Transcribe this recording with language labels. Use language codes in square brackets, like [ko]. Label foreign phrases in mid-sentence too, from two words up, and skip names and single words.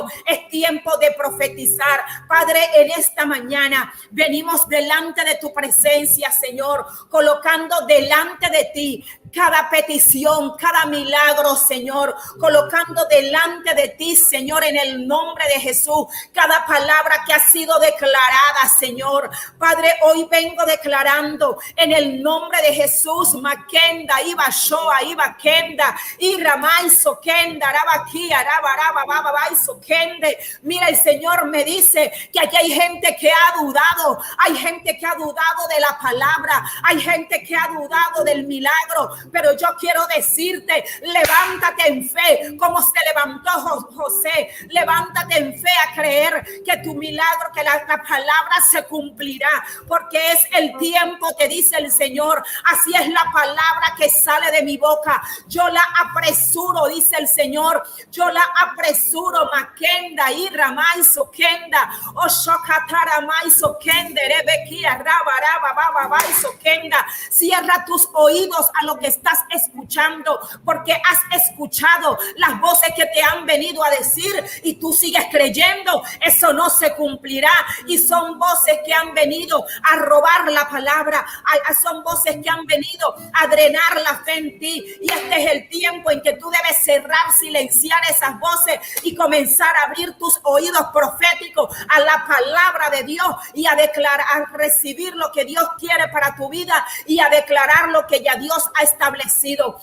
[es] Es tiempo de profetizar. Padre, en esta mañana venimos delante de tu presencia, Señor, colocando delante de ti cada petición, cada milagro, Señor, colocando delante de ti, Señor, en el nombre de Jesús, cada palabra que ha sido declarada, Señor. Padre, hoy vengo declarando en el nombre de Jesús, Makenda, Iba Shoa, Iba Kenda, Iramai Sokenda, Arabaki, Arabaraba, Babai Sokende. Mira, el Señor me dice que aquí hay gente que ha dudado, hay gente que ha dudado de la palabra, hay gente que ha dudado del milagro, pero yo quiero decirte, levántate en fe, como se levantó José, levántate en fe a creer que tu milagro, que la palabra se cumplirá, porque es el tiempo, te dice el Señor, así es la palabra que sale de mi boca, yo la apresuro, dice el Señor, yo la apresuro, Makenda, Iramai Sokenda, Oshokatara Mai Sokende, Rebekia, Rabaraba, Babai Sokenda. Cierra tus oídos a lo que estás escuchando, porque has escuchado las voces que te han venido a decir y tú sigues creyendo, eso no se cumplirá, y son voces que han venido a robar la palabra, son voces que han venido a drenar la fe en ti, y este es el tiempo en que tú debes cerrar, silenciar esas voces y comenzar a abrir tus oídos proféticos a la palabra de Dios y a declarar, a recibir lo que Dios quiere para tu vida y a declarar lo que ya Dios ha establecido.